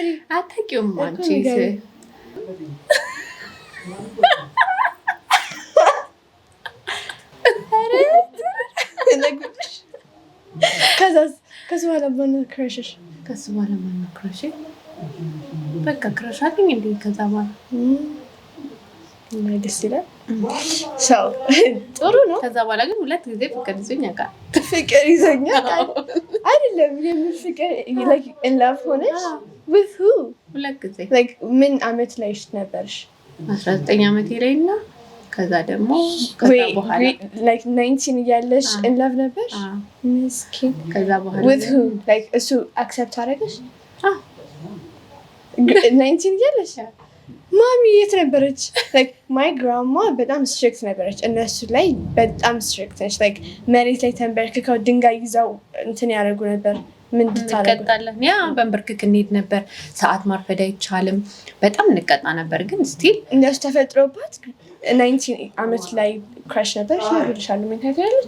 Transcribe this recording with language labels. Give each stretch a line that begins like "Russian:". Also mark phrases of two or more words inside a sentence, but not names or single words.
Amharic: አታውቂውም አንቺ። ከሱ በኋላ ማነው ክራሽሽ? ከሱ በኋላ ማነው ክራሽ? በቃ ክራሽ አለኝ እንዴ ከዛ በኋላ ደስ ይላል። ሰው ጥሩ ነው። ከዛ በኋላ ግን 2 ጊዜ ፍቅር ይዞኝ ያውቃል። ፍቅር ይዞኝ ያውቃል አይደለም? የምን ፍቅር
English: like in love
Amharic: ሆነሽ?
English: with who?
Amharic: 2 ጊዜ። like ምን አመት ላይ ነበርሽ? 19 አመቴ ላይ እና ከዛ ደግሞ ከዛ በኋላ like 19 እያለሽ
English: in love
Amharic: ነበርሽ? ምስኪን። ከዛ በኋላ
English: with who?
Amharic: like እሱ accept አደረገሽ? 19 እያለሽ ማሚ የት ነበረች?
English: like my grandma
Amharic: በጣም ስትሪክት ነበረች። እነሱ ላይ በጣም ስትሪክት ነች። like መሬት ላይ ተንበርክከው ድንጋይ ይዘው እንትን ያደርጉ ነበር። ምን እንድታረጉ እንቀጣለን። ያ በንበርክክ እንሄድ ነበር። ሰዓት ማርፈድ አይቻልም። በጣም እንቀጣ ነበር። ግን ስቲል እነሱ ተፈጥሮባት 19 አመት ላይ ክራሽ ነበር። ይነግርሻሉ። ምን ታውቂያለሽ?